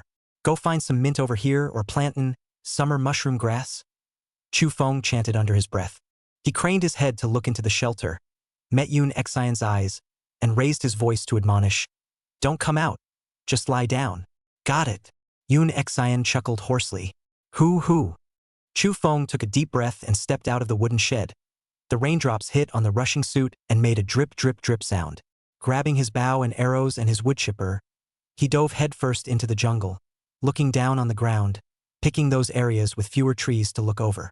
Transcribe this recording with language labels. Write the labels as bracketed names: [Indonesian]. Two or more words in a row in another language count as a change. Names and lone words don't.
[English] "Go find some mint over here or plantin' summer mushroom grass," Chu Feng chanted under his breath. He craned his head to look into the shelter, met Yoon Exine's eyes, and raised his voice to admonish, "Don't come out. Just lie down." "Got it." Yoon Exine chuckled hoarsely. "Hoo-hoo." Chu Feng took a deep breath and stepped out of the wooden shed. The raindrops hit on the rushing suit and made a drip-drip-drip sound. Grabbing his bow and arrows and his wood chipper, he dove headfirst into the jungle, looking down on the ground, picking those areas with fewer trees to look over.